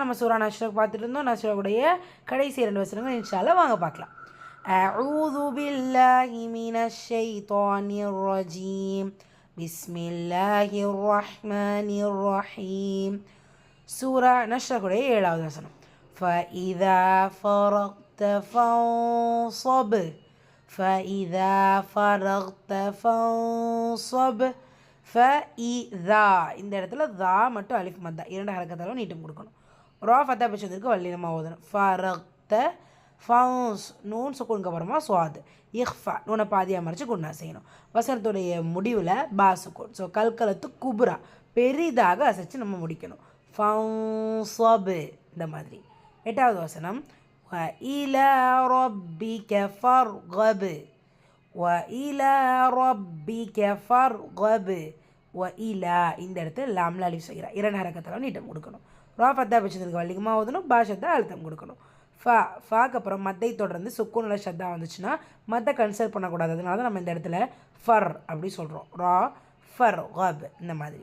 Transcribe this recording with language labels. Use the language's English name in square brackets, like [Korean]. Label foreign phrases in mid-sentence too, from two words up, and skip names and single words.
[Tamil] நம்ம சூரா நஷ்ரக் பார்த்துட்டு இருந்தோம். நஷ்ரகுடைய கடைசி 2 வசனங்கள் இன்ஷாஅல்லாஹ் வாங்க பார்க்கலாம். [Arabic] أعوذ بالله من الشيطان الرجيم. بسم الله الرحمن الرحيم. [Tamil] சூரா நஷ்ரகுடைய 7வது வசனம். [Arabic] فإذا فرغت فانصب فإذا فرغت فانصب فإذا [Tamil] இந்த இடத்துல தா மட்டும் அலிஃப் மத்தா 2 ஹரக்கத்தாலும் நீட்டம் கொடுக்கணும். ரா ஃபத்தா பிச்சதுக்கு வல்லினமாக ஓதணும். ஃபரக்த ஃபவுஸ் நூன் சுக்குனுக்கு அப்புறமா சுவாத் இஹ்ஃபா நூனை பாதியாக மறைச்சு குண்ணா செய்யணும். வசனத்துடைய முடிவில் பா சுக்குன். ஸோ [Arabic] قلقلة كبرى [Tamil] பெரிதாக அசைச்சு நம்ம முடிக்கணும். ஃபவுன்ஸபு இந்த மாதிரி. 8வது வசனம். [Arabic] وإلى ربك فارغب وإلى ربك فارغب وإلى [Tamil] இந்த இடத்துல லாம்ல அலிஃப் செய்கிறா 2 ஹரக்கத்தாலும் நீட்டம் கொடுக்கணும். ரா ஃபத்தா பிச்சதுக்கு வல்லிகமாக ஓதணும். பா ஷத்தா அழுத்தம் கொடுக்கணும். ஃபாக்கு அப்புறம் மத்தை தொடர்ந்து சுக்குனில் ஷத்தா வந்துச்சுன்னா மத்தை கன்சிடர் பண்ணக்கூடாது. அதனால தான் நம்ம இந்த இடத்துல ஃபர் அப்படி சொல்கிறோம். ரா ஃபர் கப் இந்த மாதிரி.